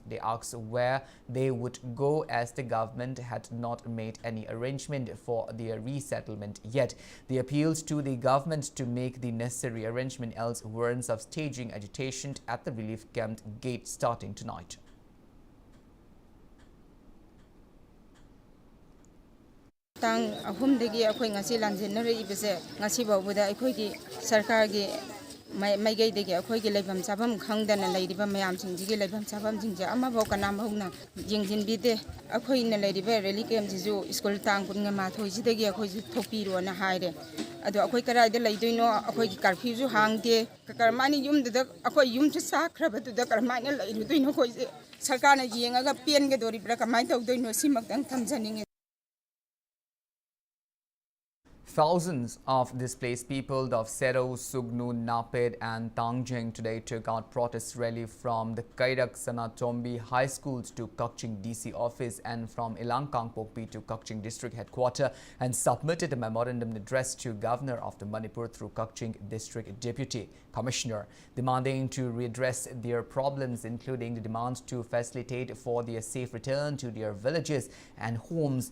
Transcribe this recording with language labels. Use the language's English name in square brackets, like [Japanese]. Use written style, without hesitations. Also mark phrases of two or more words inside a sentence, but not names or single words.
[English] They asked where they would go as the government had not made any arrangement for their resettlement yet. They appealed to the government to make the necessary arrangement, else warrants of staging agitation at the relief camp gate starting tonight. [Manipuri] Tang ahumdagi akhoi ngasi lanjinare ibese ngasi bawbuda akhoi sarkar gi maigai degi akhoi gi leibam sabam khangdana leiriba mayam singji gi leibam sabam jingja ama bau kanam hauna jingjin bide akhoi na leiriba [English] rally camp [Manipuri] jisu school tang punga ma thoi jidagi akhoi ju thopiro na haire ado akhoi karai de leidoino akhoi gi curfew ju hangde karmani yum de akhoi yum chu sakraba tu da karmani leirudoino khoi sarkar na yenga ga pen ge dori bra kamai tawdoino simak dang thamjaning. [English] Thousands of displaced people of Sero, Sugnu, Naped and Tangjing today took out protest rally from the Kairak Sanatombi High Schools to Kakching DC office and from Ilangkang Pokpi to Kakching district headquarters and submitted a memorandum addressed to Governor of the Manipur through Kakching District Deputy Commissioner, demanding to redress their problems, including the demands to facilitate for their safe return to their villages and homes.